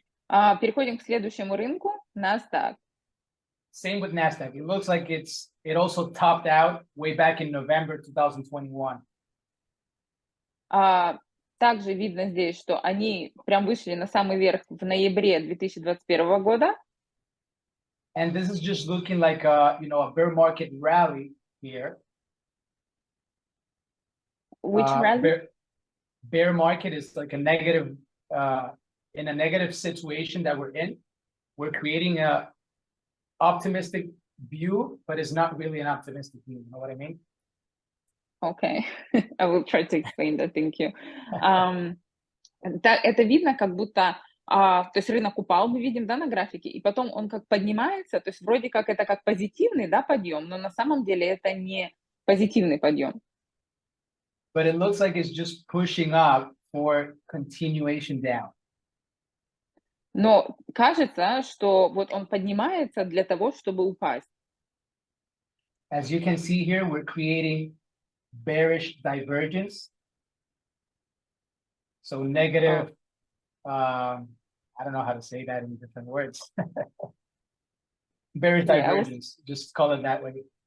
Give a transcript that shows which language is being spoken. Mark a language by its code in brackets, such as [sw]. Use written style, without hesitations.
[ru] Переходим к следующему рынку, NASDAQ. [en] Same with NASDAQ. It looks like it also topped out way back in November 2021. [ru] Также видно здесь, что они прям вышли на самый верх в ноябре 2021 года. [en] And this is just looking like a bear market rally here. Which rally? Bear market is like a negative, in a negative situation that we're in. We're creating a optimistic view, but it's not really an optimistic view. You know what I mean? Okay, I will try to explain that. Thank you. [ru] Это видно, как будто, то есть рынок упал, мы видим, да, на графике, и потом он как поднимается, то есть вроде как это как позитивный, да, подъем, но на самом деле это не позитивный подъем. [en] But it looks like it's just pushing up for continuation down. [ru] Но кажется, что вот он поднимается для того, чтобы упасть. [en] As you can see here, we're creating bearish divergence. So negative, I don't know how to say that in different words. Bearish divergence, just call it that way.